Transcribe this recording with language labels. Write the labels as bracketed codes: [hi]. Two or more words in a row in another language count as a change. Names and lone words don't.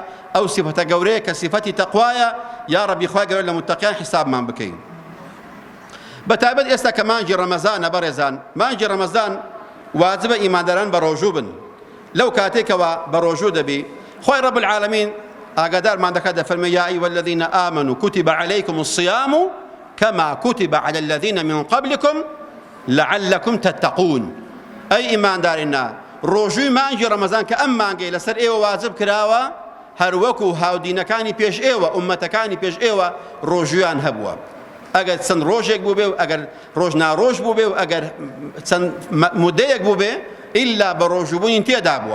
[ckb] ئەو سیفەتە گەورەیە کە سیفەتی تەقوایە یا ڕەبی خوای گەورە لە متەقیان حیسابمان بکەین. بەتایبەت ئێستا کە مانگی ڕەمەزانە بەڕێزان، مانگی ڕەمەزان واجبە ئیمانداران بە ڕۆژوو بن. لەو کاتێکەوە بە ڕۆژوو دەبی خۆی [ar] ڕەب العالەمین [ckb] ئاگادارمان دەکات دەفەرمێ [ar] یا ئەیها الذین ئامنوا کتب علیکم الصیام كما كتب على الذين من قبلكم لعلكم تتقون. [ckb] ئەی ئیماندارینە ڕۆژووی مانگی ڕەمەزان کە ئەم مانگەی لەسەر ئێوە واجب کراوە هەروەکو هاودینەکانی پێش ئێوە ئومەتەکانی پێش ئێوە ڕۆژویان هەبووە. ئەگەر چەند ڕۆژێک بوو بێ و ئەگەر ڕۆژ ناڕۆژ بوو بێ و ئەگەر چەند مودەیەک بوو بێ ئیلا بە ڕۆژوبوونی تێدا بووە.